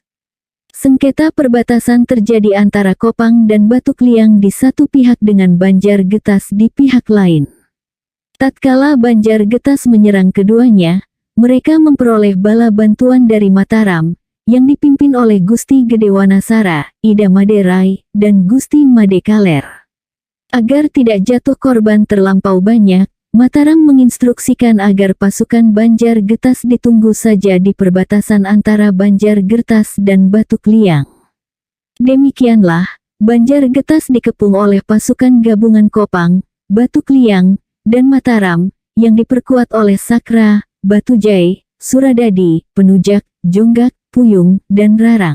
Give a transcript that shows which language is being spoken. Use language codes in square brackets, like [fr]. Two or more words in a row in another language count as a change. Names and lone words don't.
[id] Sengketa perbatasan terjadi antara Kopang dan Batuk Liang di satu pihak dengan Banjargetas di pihak lain. Tatkala Banjargetas menyerang keduanya, mereka memperoleh bala bantuan dari Mataram, yang dipimpin oleh Gusti Gede Wanasara, Ida Maderai, dan Gusti Made Kaler. Agar tidak jatuh korban terlampau banyak, Mataram menginstruksikan agar pasukan Banjargetas ditunggu saja di perbatasan antara Banjargetas dan Batuk Liang. Demikianlah, Banjargetas dikepung oleh pasukan gabungan Kopang, Batuk Liang, dan Mataram, yang diperkuat oleh Sakra, Batujai, Suradadi, Penujak, Jonggak, Puyung, dan Rarang.